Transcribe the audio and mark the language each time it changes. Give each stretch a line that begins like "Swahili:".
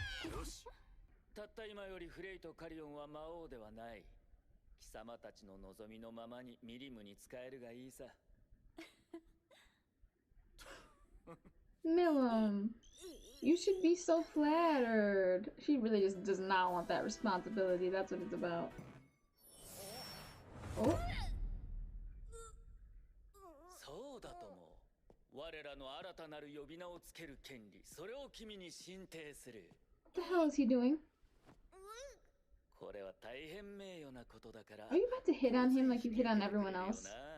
Japanese: よし。たった今よりフレイとカリオンは魔王ではない。貴様たちの望みのままにミリムに使えるがいいさ。
English: Milim, you should be so flattered. She really just does not want that responsibility. That's what it's about. Oh.
Japanese: そうだとも。我らの新たなる呼び名をつける権利、それを君に進呈する。
English: What the hell is he doing?
Japanese: これは大変名誉なことだから。
English: Are you about to hit on him like you hit on everyone else?